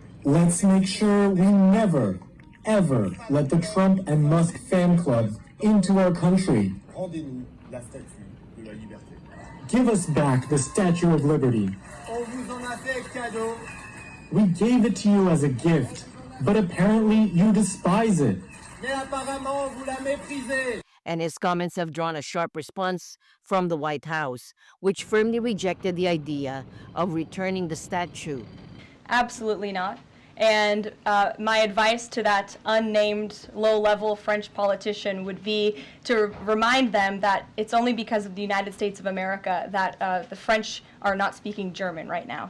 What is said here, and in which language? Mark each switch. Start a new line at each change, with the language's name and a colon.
English: Let's make sure we never, ever let the Trump and Musk fan club into our country.
French: Rendez-nous la statue de la liberté.
English: Give us back the Statue of Liberty.
French: On vous en a fait cadeau.
English: We gave it to you as a gift, but apparently you despise it.
French: Mais apparemment vous la méprisez.
English: And his comments have drawn a sharp response from the White House, which firmly rejected the idea of returning the statue. Absolutely not. And my advice to that unnamed low-level French politician would be to remind them that it's only because of the United States of America that the French are not speaking German right now.